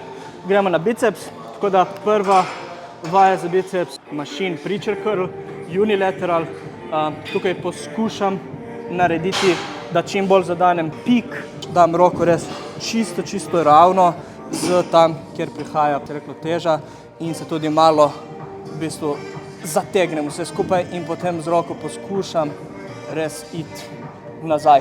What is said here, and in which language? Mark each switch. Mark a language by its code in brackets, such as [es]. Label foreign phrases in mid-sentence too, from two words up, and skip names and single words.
[sl] Gremo na biceps, tako da prva vaja za biceps, [en] machine preacher curl, unilateral. [sl] Tukaj poskušam narediti, da čim bolj zadanem pik, dam roko res čisto ravno z tam, kjer prihaja teža in se tudi malo v bistvu zategnem vse skupaj in potem z roko poskušam res iti nazaj.